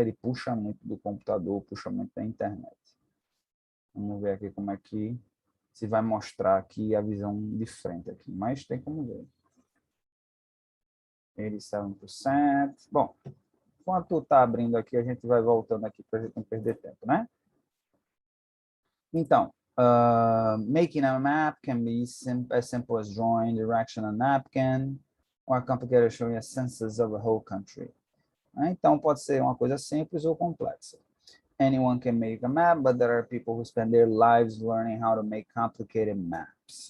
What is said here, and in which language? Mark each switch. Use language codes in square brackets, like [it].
[pt] Ele puxa muito do computador, puxa muito da internet. Vamos ver aqui como é que se vai mostrar aqui a visão de frente aqui, mas tem como ver. 87%. Bom, enquanto está abrindo aqui, a gente vai voltando aqui para a gente não perder tempo, né? [en] Então, making a map can be as simple as drawing direction on a napkin, or complicated showing a census of a whole country. [pt] Então, pode ser uma coisa simples ou complexa. [en] Anyone can make a map, but there are people who spend their lives learning how to make complicated maps.